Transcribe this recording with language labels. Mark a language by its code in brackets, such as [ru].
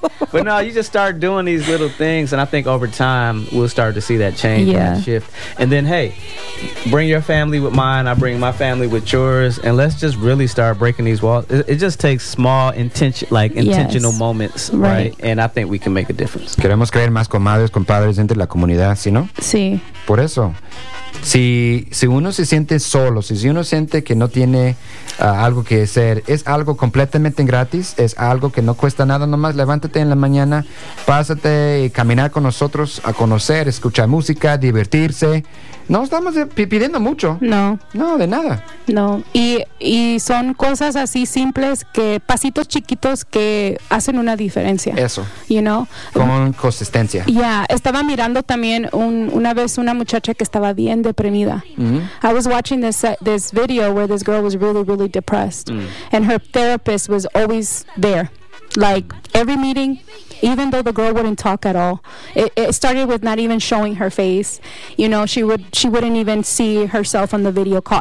[en] But no, you just start doing these little things, and I think over time we'll start to see that change, yeah, and shift. And then, hey, bring your family with mine. I bring my family with yours. And let's just really start breaking these walls. It just takes small intentional yes moments, right, right? And I think we can make a difference. [es] Queremos creer más comadres, compadres entre la comunidad, ¿sí no? Sí. Por eso. Si uno se siente solo, si uno siente que no tiene algo que hacer, es algo completamente gratis, es algo que no cuesta nada, nomás levántate en la mañana, pásate y caminar con nosotros a conocer, escuchar música, divertirse. No estamos pidiendo mucho. No. No, de nada. No. Y son cosas así simples, que pasitos chiquitos que hacen una diferencia. Eso. [en] You know? [es] Con consistencia. Ya, yeah. Estaba mirando también una vez una muchacha que estaba bien deprimida. Mm-hmm. [en] I was watching this video where this girl was really, really depressed. Mm-hmm. And her therapist was always there. Like, every meeting, even though the girl wouldn't talk at all, it started with not even showing her face. You know, she wouldn't even see herself on the video call.